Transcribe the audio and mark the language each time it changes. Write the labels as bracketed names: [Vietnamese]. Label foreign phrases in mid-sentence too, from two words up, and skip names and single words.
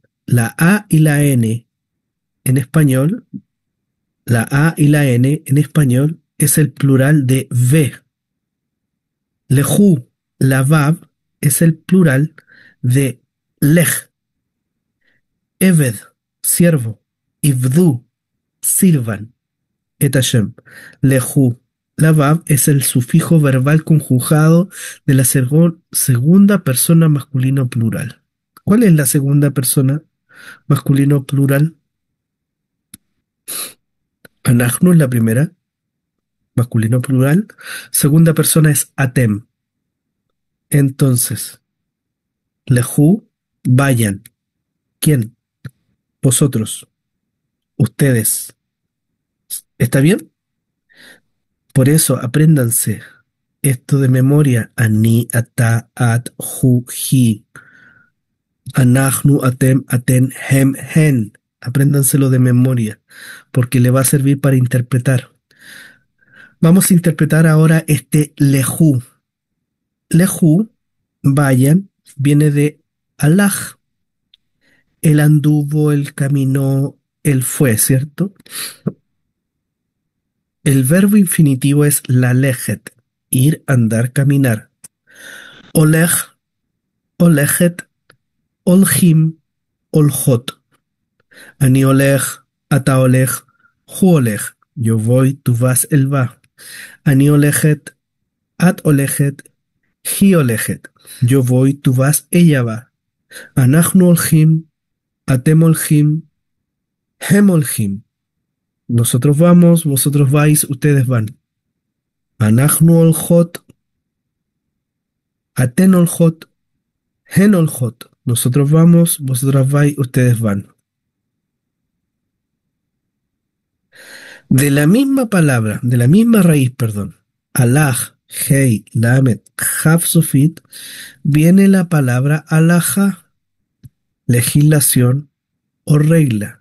[Spanish] La A y la N en español, la A y la N en español es el plural de ve. Lehu, la Vav, es el plural de lej. Eved, siervo. Ivdu, sirvan. [Hebrew] Et Hashem. Lehu. [Spanish] La Vav es el sufijo verbal conjugado de la segunda persona masculino plural. ¿Cuál es la segunda persona masculino plural? Anachnu es la primera, masculino plural. Segunda persona es atem. Entonces, lehu, vayan. ¿Quién? Vosotros. Ustedes. ¿Está bien? Por eso, apréndanse esto de memoria. [Hebrew] Ani, ata, at, hu, hi. Anachnu, atem, aten, hem, hen. [Spanish] Apréndanselo de memoria, porque le va a servir para interpretar. Vamos a interpretar ahora este lehu. Lehu, vayan, viene de alaj. Él anduvo, él caminó, él fue, ¿cierto? El verbo infinitivo es lalejet, ir, andar, caminar. [Hebrew] Olej, olejet, olhim, oljot. Ani olej, ata olej, hu olej. [Spanish] Yo voy, tú vas, él va. [Hebrew] Ani olejet, at olejet, hi olejet. [Spanish] Yo voy, tú vas, ella va. [Hebrew] Anachnu olhim, atem olhim, hem olhim. [Spanish] Nosotros vamos, vosotros vais, ustedes van. [Hebrew] Anachnu olhot, aten olhot, hen olhot. [Spanish] Nosotros vamos, vosotras vais, ustedes van. De la misma palabra, de la misma raíz, perdón, alaj, [Hebrew] hei, lamet, haf sofit, [Spanish] viene la palabra alaja, legislación o regla.